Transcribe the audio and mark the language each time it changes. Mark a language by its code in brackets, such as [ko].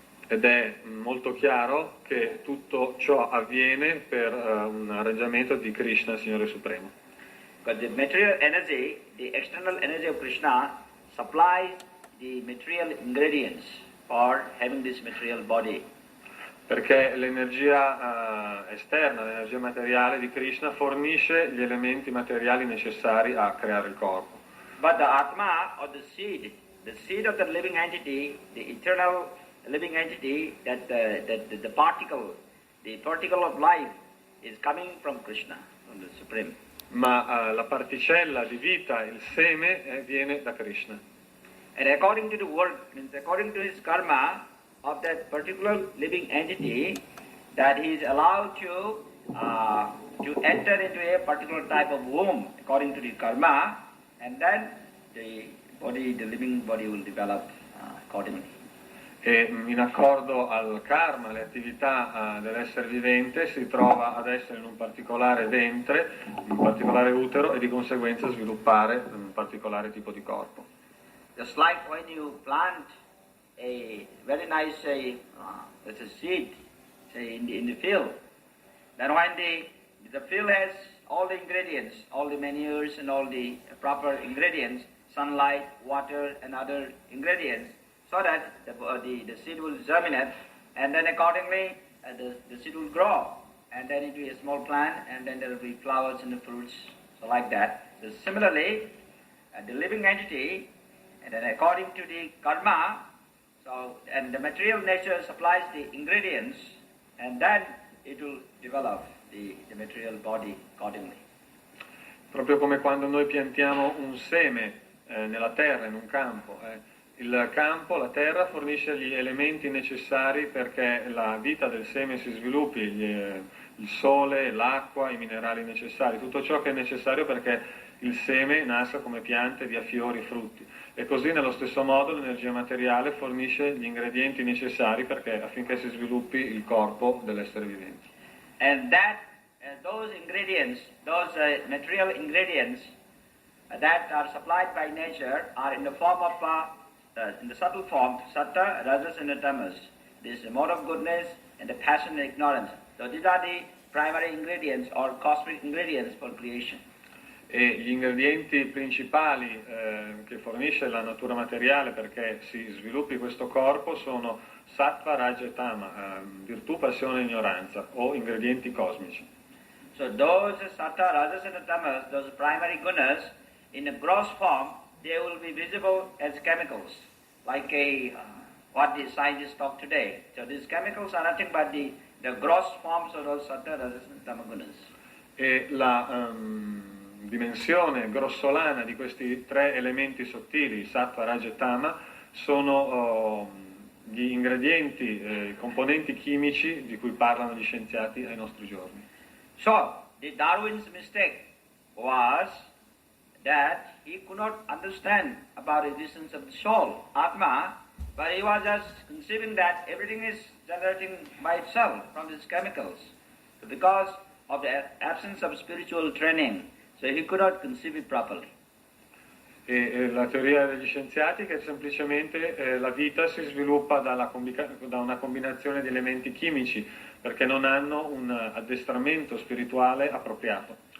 [it] Ed è molto chiaro che tutto ciò avviene per un arrangiamento di Krishna, Signore Supremo. [en] Because the material energy, the external energy of Krishna, supplies the material ingredients for having this material body. [it] Perché l'energia esterna, l'energia materiale di Krishna fornisce gli elementi materiali necessari a creare il corpo. [en] But the Atma, or the seed of the living entity, the eternal living entity, that the particle of life is coming from Krishna, from the Supreme. [it] Ma la particella di vita, il seme, viene da Krishna. [en] And according to the work, means according to his karma of that particular living entity, that he is allowed to enter into a particular type of womb according to the karma, and then the living body will develop accordingly. [it] E in accordo al karma, alle attività dell'essere vivente, si trova ad essere in un particolare ventre, un particolare utero, e di conseguenza sviluppare un particolare tipo di corpo. [en] Just like when you plant a very nice let's say seed, say in the field, then when the field has all the ingredients, all the manures and all the proper ingredients, sunlight, water and other ingredients, so that the seed will germinate, and then accordingly the seed will grow, and then it will be a small plant, and then there will be flowers and the fruits, so like that. So similarly, the living entity, and then according to the karma, so and the material nature supplies the ingredients, and then it will develop the material body accordingly. [it] Proprio come quando noi piantiamo un seme nella terra, in un campo. Il campo, la terra, fornisce gli elementi necessari perché la vita del seme si sviluppi, il sole, l'acqua, i minerali necessari, tutto ciò che è necessario perché il seme nasca come piante, dia fiori e frutti. E così nello stesso modo l'energia materiale fornisce gli ingredienti necessari affinché si sviluppi il corpo dell'essere vivente. [en] And those ingredients, those material ingredients that are supplied by nature are in the form of in the subtle form, sattva, rajas and the tamas. This is the mode of goodness and the passion and ignorance. So these are the primary ingredients or cosmic ingredients for creation. [it] E gli ingredienti principali che fornisce la natura materiale perché si sviluppi questo corpo sono sattva, raja e tama, virtù, passione e ignoranza, o ingredienti cosmici. [en] So those sattva, rajas and the tamas, those primary gunas, in a gross form, they will be visible as chemicals, like what the scientists talk today. So these chemicals are nothing but the gross forms of those sattva, rajas and tama gunas. [it] E la dimensione grossolana di questi tre elementi sottili, sattva, raja e tama, sono gli ingredienti, i componenti chimici di cui parlano gli scienziati ai nostri giorni. [en] So, the Darwin's mistake was that he could not understand about the existence of the soul, Atma, but he was just conceiving that everything is generating by itself from these chemicals. So because of the absence of spiritual training, so he could not conceive it properly. [it] E la teoria degli scienziati è che semplicemente la vita si sviluppa da una combinazione di elementi chimici, perché non hanno un addestramento spirituale appropriato.